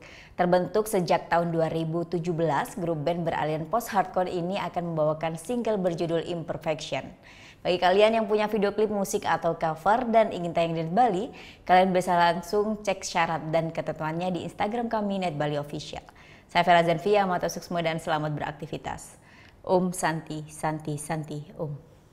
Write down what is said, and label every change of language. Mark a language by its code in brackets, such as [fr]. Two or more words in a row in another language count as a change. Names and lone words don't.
[id] Terbentuk sejak tahun 2017, grup band beraliran post-hardcore ini akan membawakan single berjudul Imperfection. Bagi kalian yang punya video klip musik atau cover dan ingin tayang di Bali, kalian bisa langsung cek syarat dan ketentuannya di Instagram kami @baliofficial. Saya Vera Zanvia, [ban] matur sukses [id] dan selamat beraktivitas. [sa] Om Santi, Santi, Santi, Om.